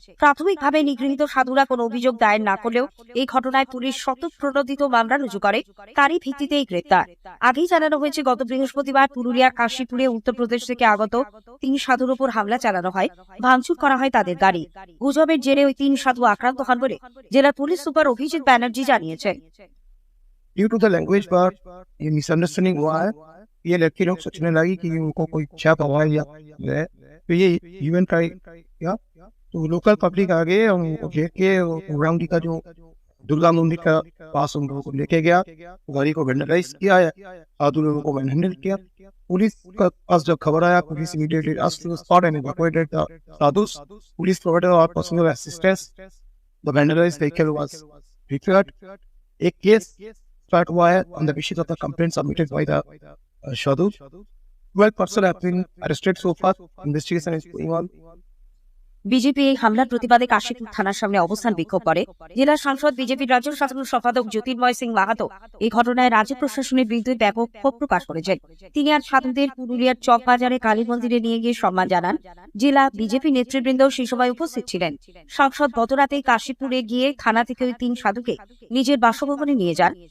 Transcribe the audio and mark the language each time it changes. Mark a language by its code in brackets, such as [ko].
[bn] প্রাথমিকভাবে নিগৃহীত সাধুরা কোনো অভিযোগ দায়ের না করলেও এই ঘটনায় পুলিশ স্বতঃপ্রণোদিত মামলা রুজু করে, তারই ভিত্তিতে এই গ্রেপ্তার। আগেই জানানো হয়েছে, গত বৃহস্পতিবার পুরুলিয়ার কাশীপুরে উত্তরপ্রদেশ থেকে আগত 3 সাধুর উপর হামলা চালানো হয়, ভাঙচুর করা হয় তাদের গাড়ি। গুজবের জেরে ওই 3 সাধু আক্রান্ত হন বলে জেলার পুলিশ সুপার অভিজিৎ ব্যানার্জি জানিয়েছেন। [en] Due to the language part, [hi] ये मिसअंडरस्टैंडिंग हुआ है। ये लड़की लोग सोचने लगी कि उनको कोई छाप हुआ है या तो ये इवेंट ट्राई किया तो लोकल पब्लिक आ गए और उनको घेर के राउंडी का जो दुर्गा मंदिर का पास उन लोगों को लेके गया, गाड़ी को वेंडलाइज किया और उन लोगों को हैंडल किया। पुलिस का पास जब खबर आया, police immediately [en] rushed to the spot and evacuated the sadhus. Police provided our personal assistance. The vandalized vehicle was repaired. A case start [hi] हुआ है [en] on the basis of the complaint submitted by the sadhus. 12 persons have been arrested so far. Investigation is going on. [bn] BJP এই হামলার প্রতিবাদে কাশীপুর থানার সামনে অবস্থান বিক্ষোভ করে। জেলা সাংসদ বিজেপির রাজ্য সাধারণ সম্পাদক জ্যোতির্ময় সিং মাহাতো এই ঘটনায় রাজ্য প্রশাসনের বিরুদ্ধে ব্যাপক ক্ষোভ প্রকাশ করেছেন। তিনি আজ সাধুদের পুরুলিয়ার চকবাজারে কালী মন্দিরে নিয়ে গিয়ে সম্মান জানান। জেলা বিজেপি নেতৃবৃন্দ সেই সময় উপস্থিত ছিলেন। সাংসদ গতরাতে কাশীপুরে গিয়ে থানা থেকে ওই 3 সাধুকে নিজের বাসভবনে নিয়ে যান।